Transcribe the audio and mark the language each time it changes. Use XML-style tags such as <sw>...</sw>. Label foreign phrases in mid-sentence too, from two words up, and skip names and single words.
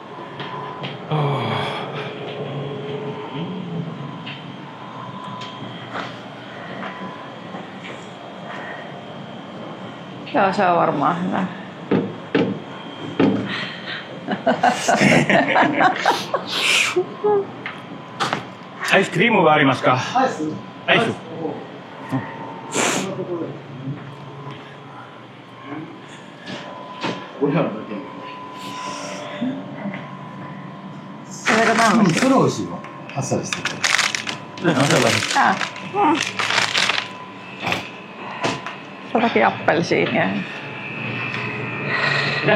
<fi>Joo, se on varmaan hyvä.</fi> <ja>アイスクリームはありますか？アイス。アイス。俺らだけ。それが何のそれ美味しいわ。あっさりしてて。</ja> <fi>Ah. Jotakin appelsiinia. Ja.</fi>